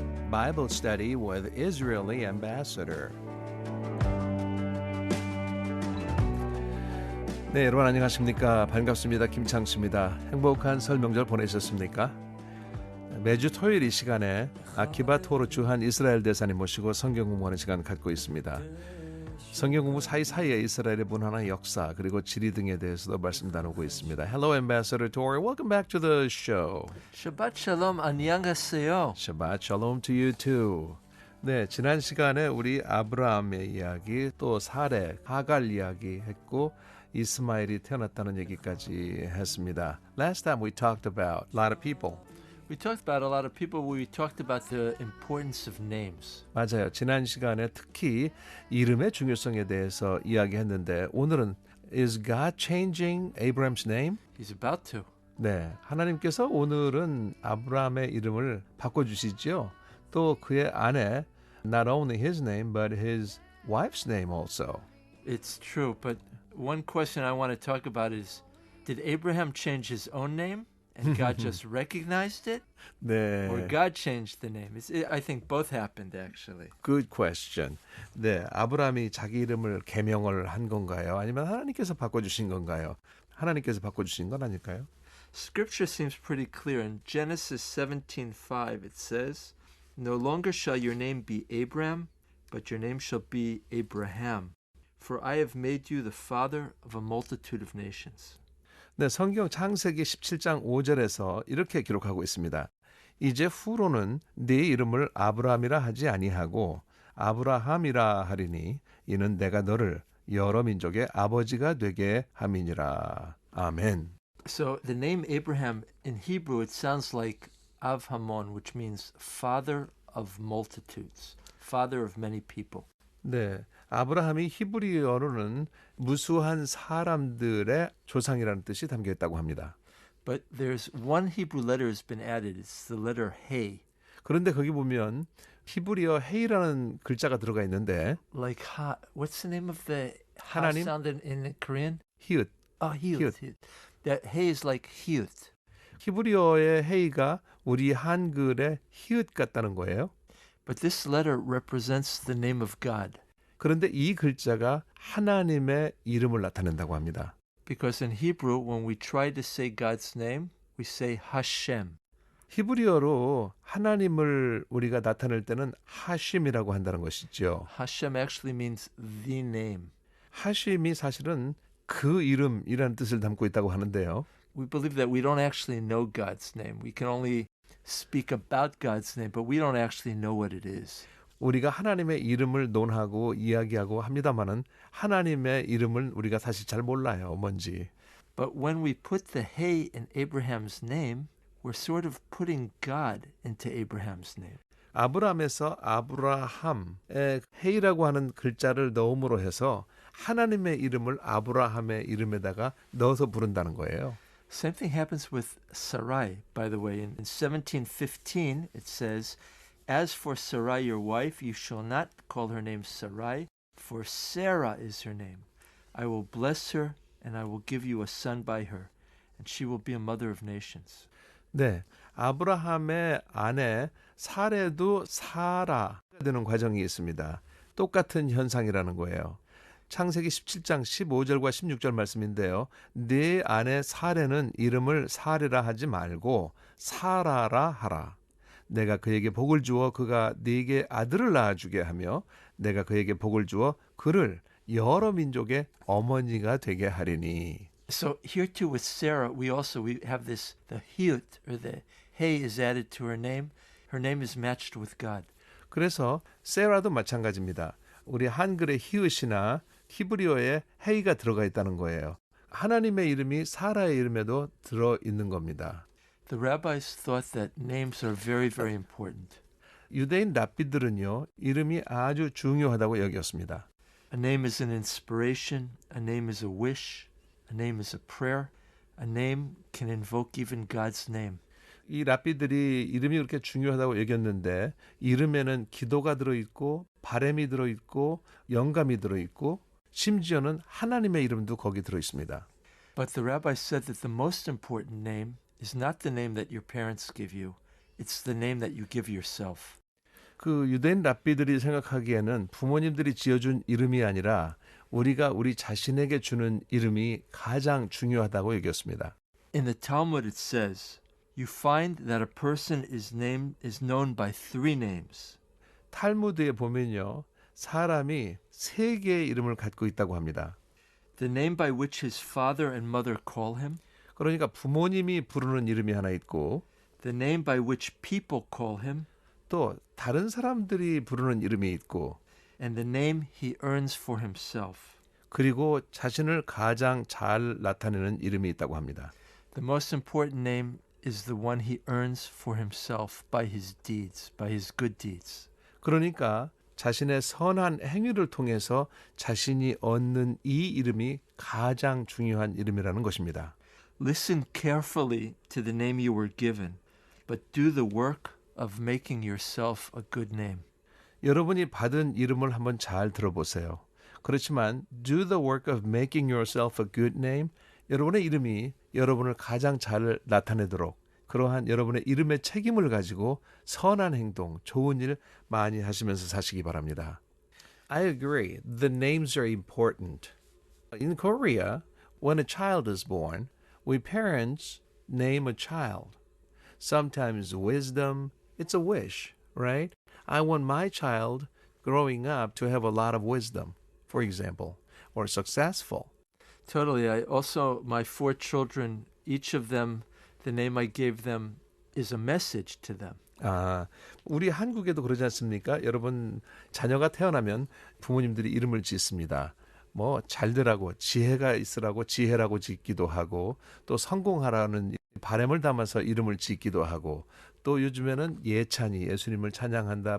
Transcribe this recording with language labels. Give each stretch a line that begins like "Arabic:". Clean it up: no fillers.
English: Bible study with Israeli ambassador.
Korean: 네, 여러분 안녕하십니까? 반갑습니다. 김창수입니다. 행복한 설 명절 보내셨습니까? 매주 토요일 이 시간에 아키바 토르 주한 이스라엘 대사님 모시고 성경 공부하는 시간 갖고 있습니다. 성경 공부 사이사이에 이스라엘의 문화나 역사 그리고 지리 등에 대해서도 말씀 나누고 있습니다.
English: Hello, Ambassador Tori. Welcome back to the show.
Korean: Shabbat Shalom, 안녕하세요.
English: Shabbat Shalom to you too.
Korean: 네, 지난 시간에 우리 아브라함의 이야기, 또 사레, 하갈 이야기 했고 이스마엘이 태어났다는 얘기까지 했습니다.
English: Last time we talked about a lot of people. We talked about a lot of people. We talked about the importance of names.
Korean: 맞아요. 지난 시간에 특히 이름의 중요성에 대해서 이야기했는데 오늘은
English: Is God changing Abraham's name? He's about to.
Korean: 네, 하나님께서 오늘은 아브라함의 이름을 바꿔주시죠. 또 그의 아내,
English: not only his name, but his wife's name also. It's true, but one question I want to talk about is, did Abraham change his own name and God just recognized it?
Korean: 네.
English: Or God changed the name? I think both happened, actually. Good question.
Korean: 네, 아브라함이 자기 이름을 개명을 한 건가요? 아니면 하나님께서 바꿔주신 건가요? 하나님께서 바꿔주신 건 아닐까요?
English: Scripture seems pretty clear. In Genesis 17:5, it says, No longer shall your name be Abram, but your name shall be Abraham. For I have made you the father of a multitude of nations.
Korean: 네, 성경 창세기 17장 5절에서 이렇게 기록하고 있습니다. 이제 후로는 네 이름을 아브라함이라 하지 아니하고 아브라함이라 하리니 이는 내가 너를 여러 민족의 아버지가 되게 함이니라. 아멘.
English: So the name Abraham in Hebrew, it sounds like Avhamon, which means father of multitudes, father of many people.
Korean: 네, 아브라함이 히브리어로는 무수한 사람들의 조상이라는 뜻이 담겨 있다고 합니다.
English: But there's one Hebrew letter has been added. It's the letter Hey.
Korean: 그런데 거기 보면 히브리어 헤이라는 글자가 들어가 있는데
English: Like ha, what's the name of the ha
Korean: 하나님?
English: sound in Korean?
Korean: 히읗.
English: Hiut. That Hey is like Hiut.
Korean: 히브리어의 헤이가 우리 한글의 히읗 같다는 거예요.
English: But this letter represents the name of God.
Korean: 그런데 이 글자가 하나님의 이름을 나타낸다고 합니다.
English: Because in Hebrew, when we try to say God's name, we say Hashem.
Korean: 히브리어로 하나님을 우리가 나타낼 때는 하심이라고 한다는 것이죠.
English: Hashem actually means the name.
Korean: 하심이 사실은 그 이름이라는 뜻을 담고 있다고 하는데요.
English: We believe that we don't actually know God's name. We can only speak about God's name, but we don't actually know what it is.
Korean: 우리가 하나님의 이름을 논하고 이야기하고 합니다마는 하나님의 이름을 우리가 사실 잘 몰라요. 뭔지.
English: But when we put the Hey in Abraham's name, we're sort of putting God into Abraham's name.
Korean: 아브라함에서 아브라함의 헤이라고 하는 글자를 넣음으로 해서 하나님의 이름을 아브라함의 이름에다가 넣어서 부른다는 거예요.
English: Same thing happens with Sarai, by the way. In 17:15, it says, As for Sarai, your wife, you shall not call her name Sarai, for Sarah is her name. I will bless her, and I will give you a son by her, and she will be a mother of nations.
Korean: 네, 아브라함의 아내 사레도 사라가 되는 과정이 있습니다. 똑같은 현상이라는 거예요. 창세기 17장 15절과 16절 말씀인데요. 네 아내 사레는 이름을 사레라 하지 말고 사라라 하라. 내가 그에게 복을 주어 그가 네게 아들을 낳아주게 하며 내가 그에게 복을 주어 그를 여러 민족의 어머니가 되게 하리니.
English: So here too with Sarah, we have this, the Hiut, or the Hey is added to her name. Her name is matched with God.
Korean: 그래서 세라도 마찬가지입니다. 우리 한글의 히읗이나 히브리어에 헤이가 들어가 있다는 거예요. 하나님의 이름이 사라의 이름에도 들어 있는 겁니다.
English: The rabbis thought that names are very, very important.
Korean: 유대인 랍비들은요, 이름이 아주 중요하다고 여겼습니다.
English: A name is an inspiration, a name is a wish, a name is a prayer, a name can invoke even God's name.
Korean: 이 랍비들이 이름이 그렇게 중요하다고 여겼는데 이름에는 기도가 들어있고 바람이 들어있고 영감이 들어있고 심지어는 하나님의 이름도 거기 들어있습니다.
English: But the rabbi said that the most important name is not the name that your parents give you. It's the name that you give yourself.
Korean: 그 유대인 랍비들이 생각하기에는 부모님들이 지어준 이름이 아니라 우리가 우리 자신에게 주는 이름이 가장 중요하다고 여겼습니다.
English: In the Talmud it says, you find that a person is known by three names.
Korean: 탈무드에 보면요. 사람이 세 개의 이름을 갖고 있다고 합니다.
English: The name by which his father and mother call him,
Korean: 그러니까 부모님이 부르는 이름이 하나 있고
English: the name by which people call him,
Korean: 또 다른 사람들이 부르는 이름이 있고
English: and the name he earns for himself.
Korean: 그리고 자신을 가장 잘 나타내는 이름이 있다고 합니다.
English: The most important name is the one he earns for himself by his deeds, by his good deeds.
Korean: 그러니까 자신의 선한 행위를 통해서 자신이 얻는 이 이름이 가장 중요한 이름이라는 것입니다.
English: Listen carefully to the name you were given, but do the work of making yourself a good name.
Korean: 여러분이 받은 이름을 한번 잘 들어보세요. 그렇지만
English: do the work of making yourself a good name.
Korean: 여러분의 이름이 여러분을 가장 잘 나타내도록 그러한 여러분의 이름의 책임을 가지고 선한 행동, 좋은 일 많이 하시면서 사시기 바랍니다.
English: I agree. The names are important. In Korea, when a child is born, we parents name a child. Sometimes wisdom, it's a wish, right? I want my child growing up to have a lot of wisdom, for example, or successful. Totally. My four children, each of them, the name I gave them is a message to them.
Korean: 아, 우리 한국에도 그러지 않습니까? 여러분 자녀가 태어나면 부모님들이 이름을 짓습니다. 뭐 잘되라고 지혜가 있으라고 지혜라고 짓기도 하고 또 성공하라는 바람을 담아서 이름을 짓기도 하고 또 요즘에는 예찬이 예수님을 찬양한다.